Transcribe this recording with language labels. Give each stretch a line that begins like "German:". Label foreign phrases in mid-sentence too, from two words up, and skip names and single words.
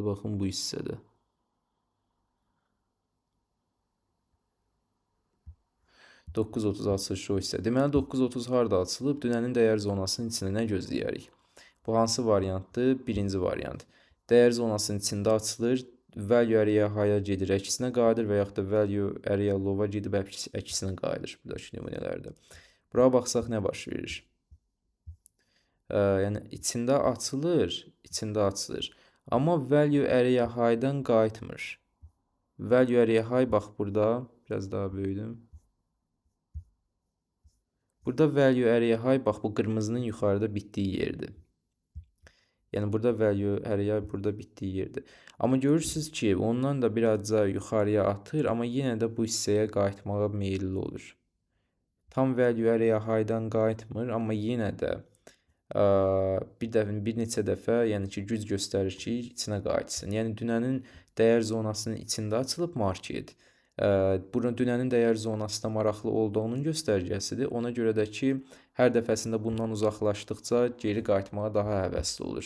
Azerbaijani: Baxın bu hissədə. .30 açılışı o hissə. Deməli 9.30 harda açılıb? Dünənin dəyər zonasının içində nə gözləyərik? Bu hansı variantdır? Birinci variant. Dəyər zonasının içində açılır,
English: value area high-a
Azerbaijani: gedir, əksinə qayıdır və yaxud da
English: value area low-a
Azerbaijani: gedib əksinə qayıdır buradakı nümunələrdə. Buraya baxsaq nə baş verir? Yəni içində açılır. Amma
English: value area high-dan
Azerbaijani: qayıtmır.
English: Value area high
Azerbaijani: bax burada, biraz daha böyüdüm. Burada
English: value area high
Azerbaijani: bax bu qırmızının yuxarıda bitdiyi yerdir. Yəni burada
English: value area
Azerbaijani: burada bitdiyi yerdir. Amma görürsünüz ki, ondan da birazca yuxarıya atır, amma yenə də bu hissəyə qayıtmağa meyilli olur. Tam
English: value area high-dan
Azerbaijani: qayıtmır, amma yenə də bir neçə dəfə, yəni ki, güc göstərir ki, içinə qayıtsın. Yəni dünənin dəyər zonasının içində açılıb market. Dünənin dəyər zonasına maraqlı olduğunun göstərgəsidir. Ona görə də ki, hər dəfəsində bundan uzaqlaşdıqca geri qayıtmağa daha həvəsli olur.